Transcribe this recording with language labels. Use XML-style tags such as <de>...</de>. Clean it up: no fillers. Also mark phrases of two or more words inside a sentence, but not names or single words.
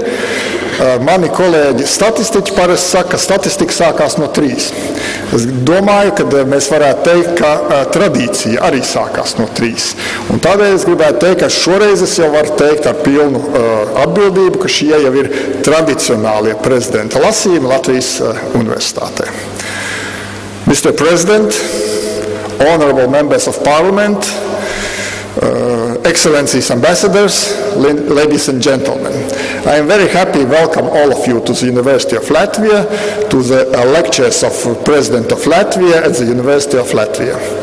<lv>Mani kolēģi statistiķi parasti saka, ka statistika sākās no 3. Es domāju, ka mēs varētu teikt, ka tradīcija arī sākās no 3. Un tādēļ es gribētu teikt, ka šoreiz es jau varu teikt ar pilnu atbildību, ka šie jau ir tradicionālie prezidenta lasījumi Latvijas Universitātē.</lv> <en>Mr. President, honorable members of Parliament, Excellencies, ambassadors, ladies and gentlemen. I am very happy to welcome all of you to the University of Latvia, to the lectures of President of Latvia at the University of Latvia.</en>